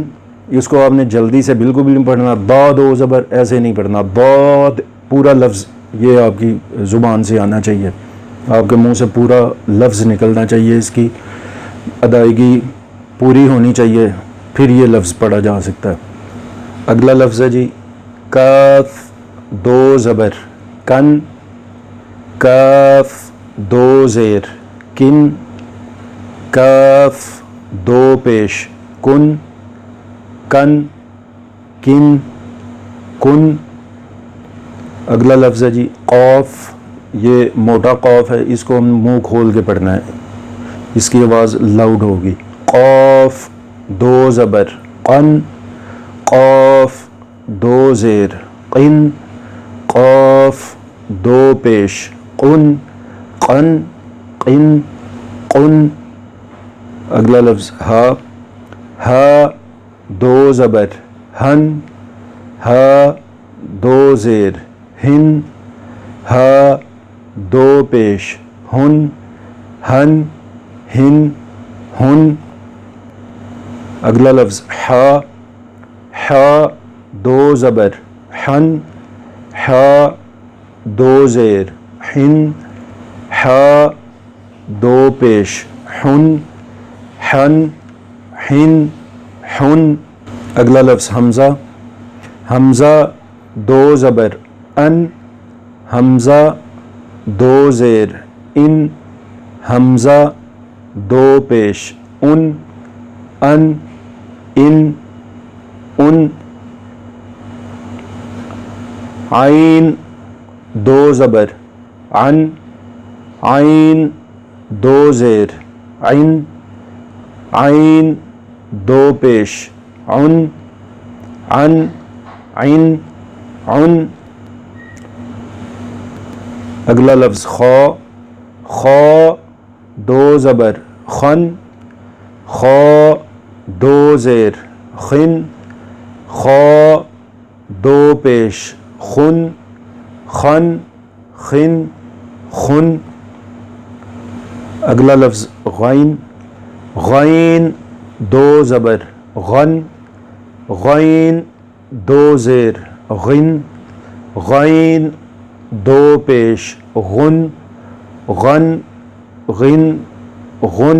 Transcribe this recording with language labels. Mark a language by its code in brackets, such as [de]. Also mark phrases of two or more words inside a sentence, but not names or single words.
[ur] اس کو آپ نے جلدی سے بالکل بھی نہیں پڑھنا، با دو زبر ایسے نہیں پڑھنا، باد پورا لفظ یہ آپ کی زبان سے آنا چاہیے، آپ کے منہ سے پورا لفظ نکلنا چاہیے، اس کی ادائیگی پوری ہونی چاہیے، پھر یہ لفظ پڑھا جا سکتا ہے۔ اگلا لفظ ہے جی کاف دو زبر کن، کاف دو زیر کن، کاف دو پیش کن، کن کن کن۔ اگلا لفظ ہے جی قوف، یہ موٹا قوف ہے، اس کو ہم منہ کھول کے پڑھنا ہے، اس کی آواز لاؤڈ ہوگی. قاف دو زبر قن, قاف دو زیر قن, قاف دو پیش قن, قن قن قن. اگلا لفظ ہا, ہا دو زبر ہن, ہا دو زیر ہن, ہا دو پیش ہن, ہن ہن ہن. اگلا لفظ ہا, ہا دو زبر ہن, ہا دو زیر ہن, ہا دو پیش ہن, ہن ہن ہن. اگلا لفظ حمزہ, حمزہ دو زبر ان, حمزہ دو زیر ان, حمزہ دو پیش ان, ان ان ان. عین دو زبر عن, عین دو زیر عین, عین دو پیش عن, عن عن عن. اگلا لفظ خا, خا دو زبر خن, خا دو زیر خن, خا دو پیش خن, خن خن خن. اگلا لفظ غین, غین دو زبر غن, غین دو زیر غن, غین دو پیش غن, غن غن غن.